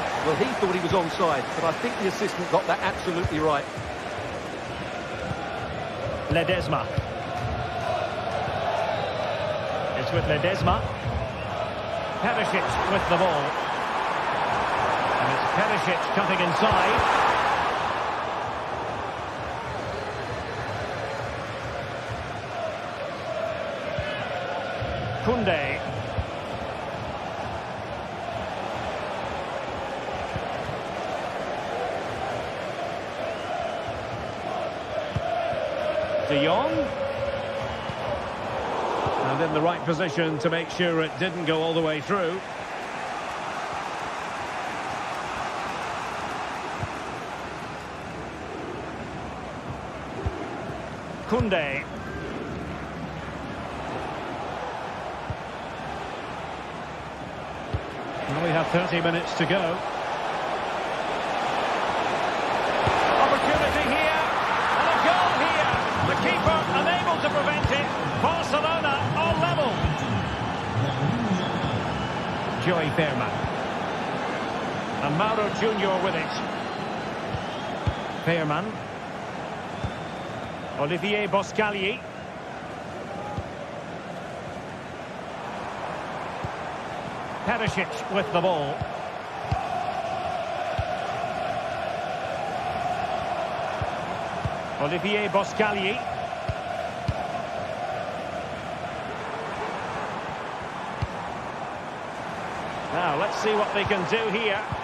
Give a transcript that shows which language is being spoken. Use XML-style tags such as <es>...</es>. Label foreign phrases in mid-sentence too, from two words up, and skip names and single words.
<en>Well, he thought he was onside, but I think the assistant got that absolutely right. Ledesma. It's with Ledesma. Perisic with the ball. And it's Perisic cutting inside. Koundé. De Jong. And in the right position to make sure it didn't go all the way through. Koundé. Well, we have 30 minutes to go. Opportunity here, and a goal here. The keeper unable to prevent it. Barcelona on level. Joey Fairman. And Mauro Junior with it. Fairman. Olivier Boscagli. Perisic with the ball. Olivier Boscagli. Now, let's see what they can do here.</en>